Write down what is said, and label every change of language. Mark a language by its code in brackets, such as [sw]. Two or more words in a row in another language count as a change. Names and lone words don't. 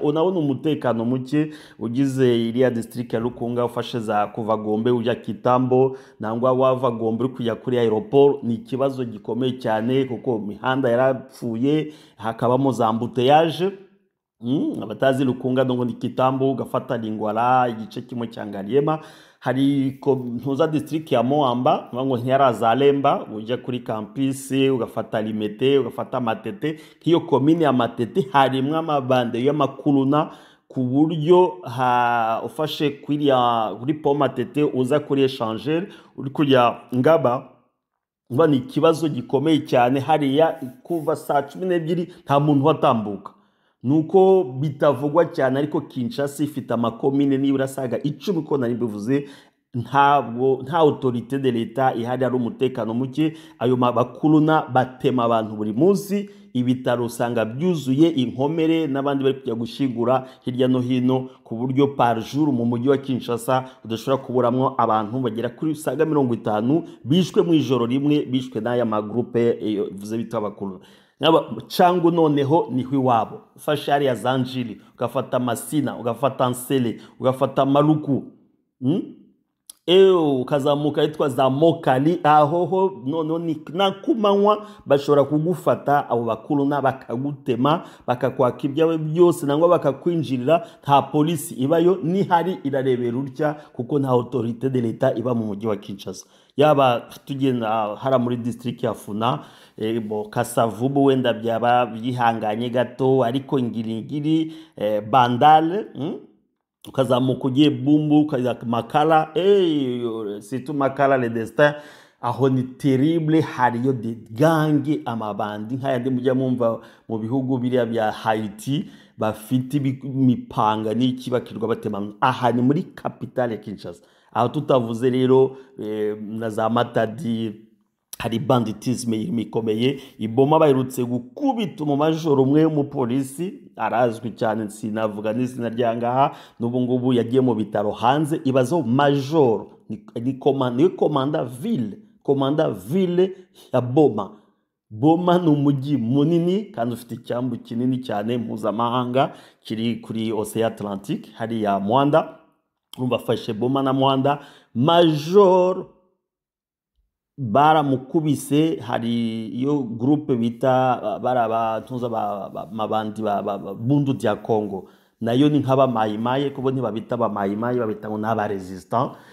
[rw] Unabona umutekano muke ugize iriya district ya Lukunga, ufashe za kuva Gombe ujya Kitambo, nangwa wava Gombe uri kujya kuri aeroport, ni ikibazo gikomeye cyane kuko imihanda yarapfuye, hakabamo za mbuteyage. Abatazi Lukunga ngo ni Kitambo, ugafata Lingwala, igice kimwe cya Ngaliema. Hari ntuza district ya Moamba, ngo ntiyarazalemba, ujya kuri campus ugafata Limete, ugafata Matete. Hiyo commune ya Matete harimwe amabande y'amakuluna, ku buryo ufashe kuri pont Matete uza kuri Échangeur uri kujya Ngaba, ni ikibazo gikomeye cyane. Hariya kuva saa 12 nta muntu watambuka, nuko bitavugwa cyane. Ariko Kinshasa ifite amakomine nibura saga 10 ko nari bivuze, nta [fr] autorité de l'État [rw] ihari, ari umutekano muke. Ayo bakuluna batema abantu buri munsi, ibitaro usanga byuzuye inkomere, n'abandi bari kujya gushigura hirya no hino, ku buryo [fr] par jour [rw] mu mujyi wa Kinshasa udashobora kuburamwo abantu bagera kuri saga 50 bishwe mu ijoro rimwe, bishwe n'aya magroupe vuze bita abakuluna. Changu noneho niho iwabo. Ufashe hariya Zanjili, ugafata Masina, ugafata Nsele, ugafata Maluku, ukazamuka yitwa za Mokali, ahoho noneho ni nakumanywa bashobora kugufata abo bakuluna, bakagutema, bakakwaka ibyawe byose, nangwa bakakwinjirira. Nta polisi ibayo, ni hari irarebera urya, kuko nta [fr] autorité de l'État [rw] iba mu mujyi wa Kinshasa. Yaba tugenda hara muri district ya Funa, Kasavubu wenda byaba byihanganye gato, ariko Ngiringiri, Bandale, ukazamuka ugiye Bumbu, ukaza Makala, surtout Makala [fr] le destin, [rw] aho ni terrible. Hariyo de gangi, amabandi nk'ayandi mujya mumva mu bihugu biriya bya Haiti, bafite imipanga n'iki bakirwa batema. Aha ni muri capitale ya Kinshasa. Aho tutavuze rero na za Matadi, hari banditisme imikomeye. Iboma baherutse gukubita mu majoro umwe w'umupolisi arazwi cyane, sinavuga n'izina ryangaha, n'ubu ngubu yagiye mu bitaro hanze. Ibazo major ni komanda ville ya Boma. Boma ni umujyi munini kandi ufite icyambu kinini cyane mpuzamahanga kiri kuri Ocean Atlantique, hari ya Mwanda. Bafashe Boma na Mwanda, major baramukubise. Hari iyo groupe bita barabatunza mabandi bundu dia Congo, nayo ni nk'aba mayimaye, kubo ntibabita ba mayimaye, babita ngo n'aba resistant.